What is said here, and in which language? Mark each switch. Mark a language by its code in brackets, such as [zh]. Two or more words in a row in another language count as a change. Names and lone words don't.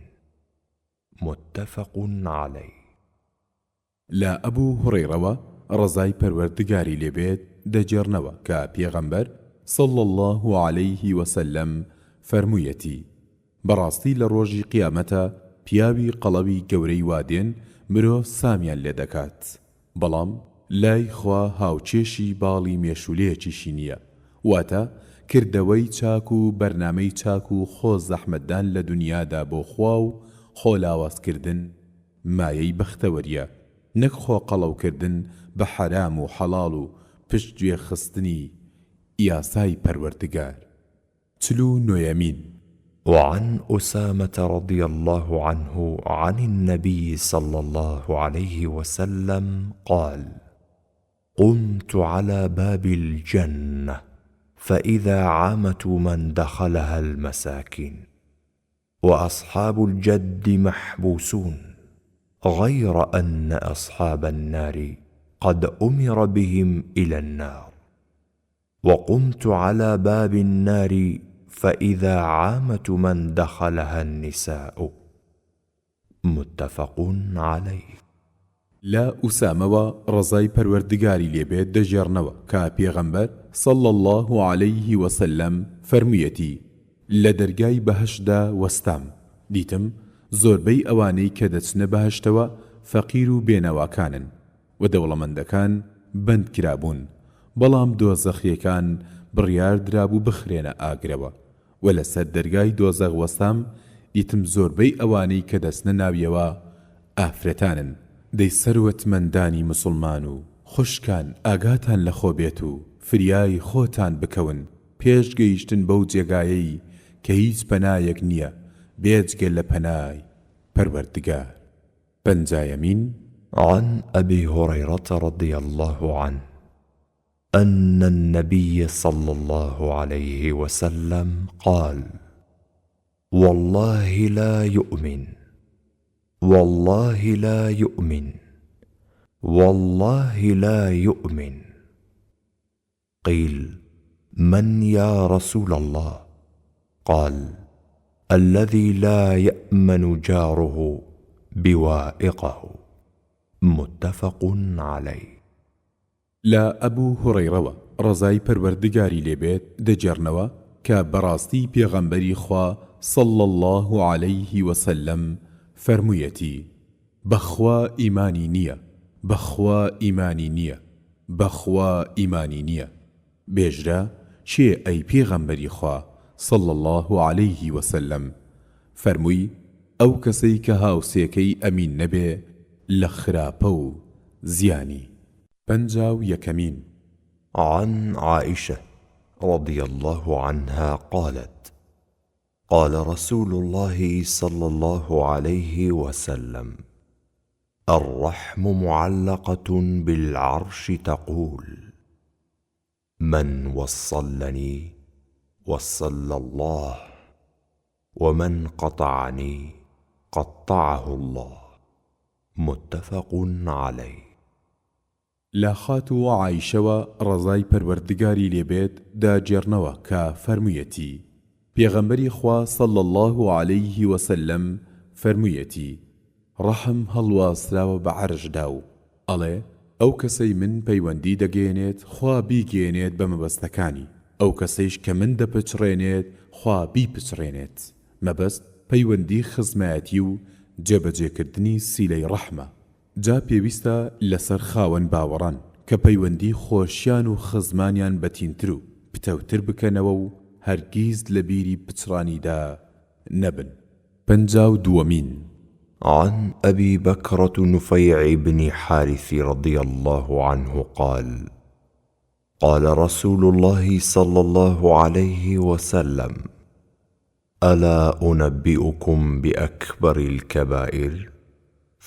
[ar] متفق عليه. [ckb] لا أبو هريرة رضای پەروەردگاری لێبێت دەجێڕنەوە کە پێغەمبەر [ar] صلى الله عليه وسلم [ckb] فەرموویەتی: بەڕاستی لە ڕۆژی قیامەتە پیاوی قەڵەوی گەورەی وادێن مرۆڤ سامیان لێ دەکات، بەڵام لای خوا هاوچێشی باڵی مێشولەیەکیشی نییە، واتە کردەوەی چاک و بەرنامەی چاک و خۆ زەحمەتدان لە دنیادا بۆ خوا و خۆلاوازکردن مایەی بەختەوەریە، نەک خۆ قەڵەوکردن بە حەرام و حەڵاڵ و پشت گوێ خستنی یاسای پەروەردگار. 39. [ar] وعن أسامة رضي الله عنه عن النبي صلى الله عليه وسلم قال: قمت على باب الجنة فإذا عامة من دخلها المساكين وأصحاب الجد محبوسون، غير أن أصحاب النار قد أمر بهم إلى النار. وقمت على باب النار فإذا عامة من دخلها النساء. متفق عليه. [ckb] لا ئوسامەوە ڕزای پەروەردگاری لێبێت دەژێڕنەوە کە پێغەمبەر [ar] صلى الله عليه وسلم [ckb] فەرموویەتی: لە دەرگای بەهەشتدا وەستام، دیتم زۆربەی ئەوانەی کە دەچنە بەهەشتەوە فەقیر و بێنەواکانن و دەوڵەمەندەکان بەند کرابوون، بەڵام دۆزەخیەکان بڕیار درابوو بخرێنە ئاگرەوە، و لەسەر دەرگای دۆزەخ وەستام، دیتم زۆربەی ئەوانەی کە دەچنە ناویەوە ئافرەتانن. دەی سەروەتمەندانی مسلمان و خوشکان، ئاگاتان لەخۆ بێت و فریای خۆتان بکەون پێش گەیشتن بەو جێگایەی کە هیچ پەنایەک نییە بێجگە لە پەنای پەروەردگار. 50. [ar] عن أبي هريرة رضي الله عنه أن النبي صلى الله عليه وسلم قال: والله لا يؤمن، والله لا يؤمن، والله لا يؤمن. قيل: من يا رسول الله؟ قال: الذي لا يأمن جاره بوائقه. متفق عليه. [ckb] لا أبو هريرة ڕزای پەروەردگاری لێبێت دەجێڕنەوە کە بەڕاستی پێغەمبەری خوا [ar] صلى الله عليه وسلم [ckb] فەرموویەتی: بەخوا ئیمانی نییە، بەخوا ئیمانی نییە، بەخوا ئیمانی نییە. بێژرا چێ ئەی پێغەمبەری خوا [ar] صلى الله عليه وسلم؟ [ckb] فەرمووی: ئەو کەسەی کە هاوسێکەی ئەمین نەبێ لە خراپە و زیانی. 51. [ar] عن عائشة رضي الله عنها قالت: قال رسول الله صلى الله عليه وسلم: الرحم معلقة بالعرش تقول: من وصلني وصل الله، ومن قطعني قطعه الله. متفق عليه. [ckb] لا خاتو عائشەوە ڕزای پەروەردگاری لێبێت داجێڕنەوە کە فەرموویەتی: پێغەمبەری خوا [ar] صلى الله عليه وسلم [ckb] فەرموویەتی: ڕەحم هەڵواسراوە بە عەرشدا و ئەڵێ ئەو کەسەی من پەیوەندی دەگەێنێت خوا بیگەێنێت بە مەبەستەکانی، ئەو کەسەیش کە من دەپچڕێنێت خوا بیپچڕێنێت. مەبەست پەیوەندی خزمەتی و جێبەجێکردنی سیلەی ڕەحمە. جا پێویستە لەسەر خاوەن باوەڕان کە پەیوەندی خۆشیان و خزمانیان بەتینتر و پتەوتر بکەنەوە و هەرگیز لە بیری پچڕانیدا نەبن. 52. [ar] عن أبي بكرة نفيع بن حارث رضي الله عنه قال: قال رسول الله صلى الله عليه وسلم: ألا أنبئكم بأكبر الكبائر؟